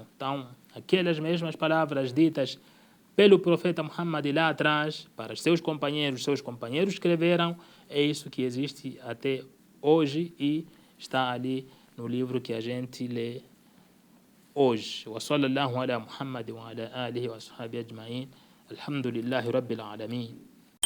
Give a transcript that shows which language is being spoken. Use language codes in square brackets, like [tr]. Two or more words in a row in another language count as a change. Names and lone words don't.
[pt] Então, aquelas mesmas palavras ditas pelo profeta Muhammad lá atrás, para seus companheiros escreveram, é isso que existe até hoje e está ali no livro que a gente lê hoje. [ar] و صلى الله على محمد و على آله و صحبه أجمعين. الحمد لله رب العالمين.